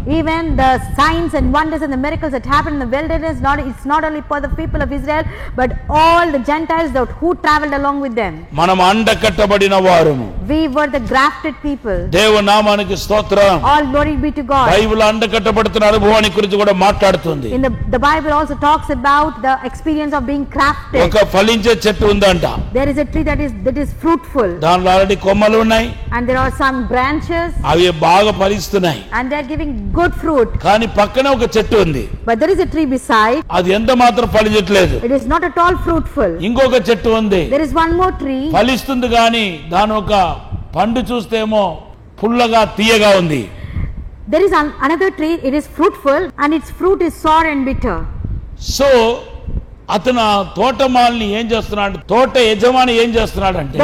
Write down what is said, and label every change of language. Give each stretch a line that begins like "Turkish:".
English: Even the signs and wonders and the miracles that happened in the wilderness, it's not only for the people of Israel, but all the Gentiles who traveled along with them.
Telugu: మనం అండకట్టబడిన వారము.
English: We were the grafted people.
Telugu: దేవుని నామానికి స్తోత్రం.
English: All glory be to God.
Telugu: Bible అండకట్టబడుతున్న అనుభవాన్ని గురించి కూడా మాట్లాడుతుంది.
English: In the Bible also talks about the experience of being grafted.
Telugu: ఒక ఫలించే చెట్టు ఉందంట.
English: There is a tree that is fruitful.
Telugu: దానిలో ఆల్రెడీ కొమ్మలు ఉన్నాయి.
English: And there are some branches.
Telugu: అవి బాగా ఫలిస్తున్నాయి.
English: And they are giving good fruit.
Telugu: కానీ పక్కనే ఒక చెట్టు ఉంది.
English: But there is a tree beside.
Telugu: అది ఎంత మాత్రం ఫలించట్లేదు.
English: It is not at all fruitful.
Telugu: ఇంకొక చెట్టు ఉంది.
English: There is one more tree.
Telugu: ఫలిస్తుంది కానీ దాని ఒక పండు చూస్తేమో పుల్లగా తీయగా ఉంది.
English: There is another tree. It is fruitful and its fruit is sour and bitter.
Telugu: So అతను తోటమాలిని ఏం చేస్తున్నాడు, తోట యజమాని ఏం చేస్తున్నాడు అంటే,